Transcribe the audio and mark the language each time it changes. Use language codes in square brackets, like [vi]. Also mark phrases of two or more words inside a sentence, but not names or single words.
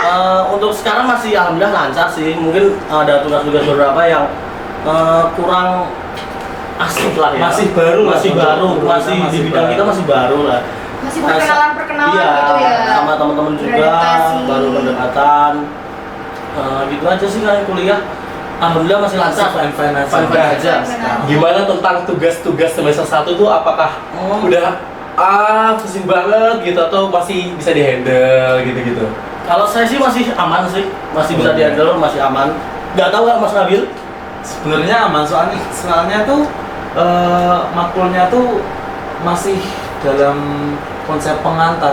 [id] Untuk sekarang masih alhamdulillah lancar sih. Mungkin ada tugas-tugas beberapa yang kurang asik lah ya. Masih baru lah. Masih baru. Masih di Masih bidang baru. kita masih baru lah. Masih perkenalan-perkenalan Iya, gitu ya. sama teman-teman juga Beradaptasi. baru pendekatan. Gitu aja sih kayak kuliah. Alhamdulillah masih lancar. Fine-fine aja. Fine-fine aja. Fine-fine. Gimana tentang tugas-tugas semester 1 tuh apakah udah pusing banget gitu atau masih bisa dihandle gitu-gitu? Kalau saya sih masih aman sih, masih bisa dihandle, masih aman. Nggak tahu nggak Mas Nabil? Sebenarnya aman soalnya tuh makulnya tuh masih dalam konsep pengantar.